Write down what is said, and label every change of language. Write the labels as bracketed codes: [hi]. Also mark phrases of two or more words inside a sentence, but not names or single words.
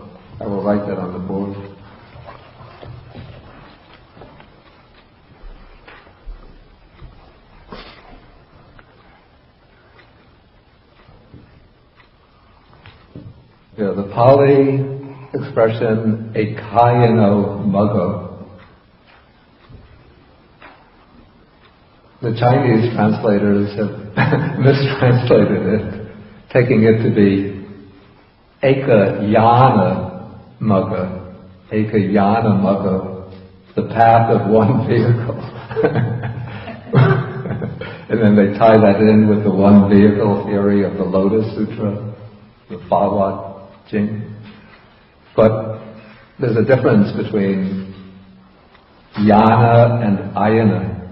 [en] I will write that on the board. Yeah, the Pali expression [pi] ekayano muggo. [en] The Chinese translators have mistranslated it, taking it to be [pi] ekayana muggo, ekayana muggo, [en] the path of one vehicle. And then they tie that in with the one vehicle theory of the Lotus Sutra, the Bhagavad Jing. But there's a difference between yana and ayana.